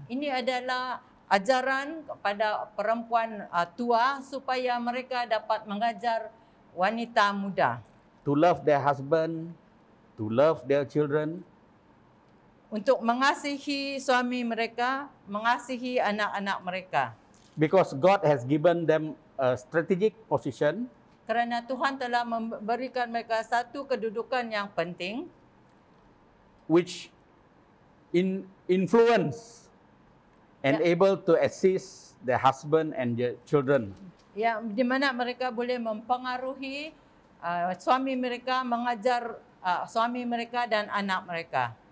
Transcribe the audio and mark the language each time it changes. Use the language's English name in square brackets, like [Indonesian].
[Malay] Ini adalah ajaran kepada perempuan tua supaya mereka dapat mengajar wanita muda. [English] To love their husband, to love their children, [Malay] Untuk mengasihi suami mereka, mengasihi anak-anak mereka. [English] because God has given them a strategic position [Malay] Kerana Tuhan telah memberikan mereka satu kedudukan yang penting [English] which influence and able to assist their husband and their children. [Malay] yang di mana mereka boleh mempengaruhi suami mereka, mengajar suami mereka dan anak mereka.